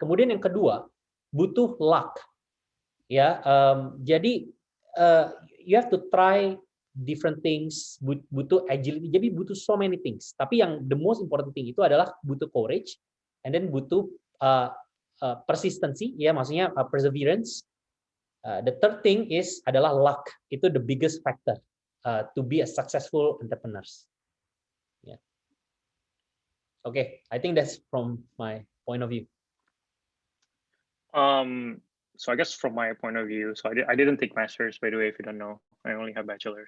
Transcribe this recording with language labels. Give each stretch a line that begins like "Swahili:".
Indonesian: Kemudian yang kedua butuh luck ya.
English: Jadi you have to try different things,
Indonesian: butuh
English: agility,
Indonesian: jadi butuh
English: so many things.
Indonesian: Tapi yang
English: the most important thing
Indonesian: itu adalah butuh
English: courage, and then
Indonesian: butuh
English: persistency
Indonesian: ya, maksudnya
English: perseverance. The third thing
Indonesian: adalah
English: luck.
Indonesian: Itu
English: the biggest factor to be a successful entrepreneurs. Yeah. Okay, I think that's from my point of view. So I guess from my point of view, so I didn't take masters, by the way, if you don't know. I only have bachelor.